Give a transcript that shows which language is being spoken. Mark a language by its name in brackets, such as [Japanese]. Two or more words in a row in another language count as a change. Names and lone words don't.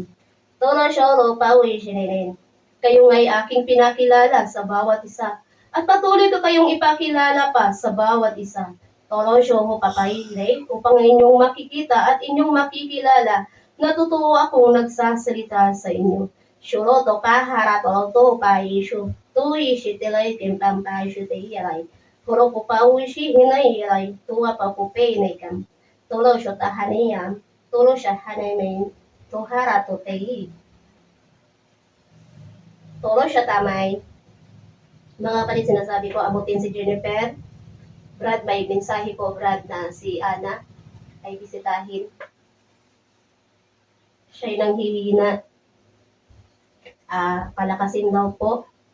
[Filipino] Tola siya, lo, pawi siya. Kayo nga'y aking pinakilala sa bawat isa at patuloy ko kayong ipakilala pa sa bawat isa. Tolosyo ho papahilay upang inyong makikita at inyong makikilala na totoo akong nagsasalita sa inyo. Shuro to kahara to pa isyu. Tui shi tilay timpang pa isyu te ilay. Huro po pa uishi hinay ilay. Tuwa pa po penay kam. Tolosyo tahaniyam. Tolosyo hanay may tuhara to te i. Tolosyo tamay. Mga kapatid, sinasabi ko, abutin si Jennifer. Brad, may mensahe po, Brad, na si Ana ay bisitahin. Siya'y nanghihina. Palakasin daw po.